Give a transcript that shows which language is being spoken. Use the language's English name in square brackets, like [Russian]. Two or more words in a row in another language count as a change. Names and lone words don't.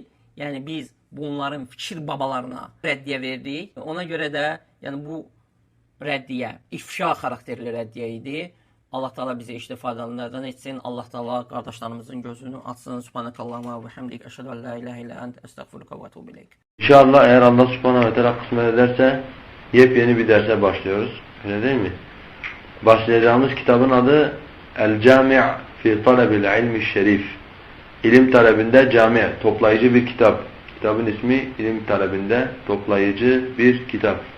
[Azerbaijani] Yəni, biz bunların fikir babalarına rəddiyə verdik. Ona görə də, yəni, bu rəddiyə, ifşa xarakterli rəddiyə idi. Allah Teala bizi istifadələrdən etsin. Allah Teala qardaşlarımızın gözünü açsın. [Arabic] سبحانك اللهم وبحمدك، أشهد أن لا إله إلا أنت، أستغفرك وأتوب إليك. [Turkish] İnşallah eğer Allah [Arabic] subhanahu ve teala [Turkish] kısmet ederse yepyeni bir derse başlıyoruz. Öyle değil mi? Başlayacağımız kitabın adı El-Cami' fi Talebil İlmi Şerif. İlim talebinde cami, toplayıcı bir kitap. Kitabın ismi İlim talebinde toplayıcı bir kitap.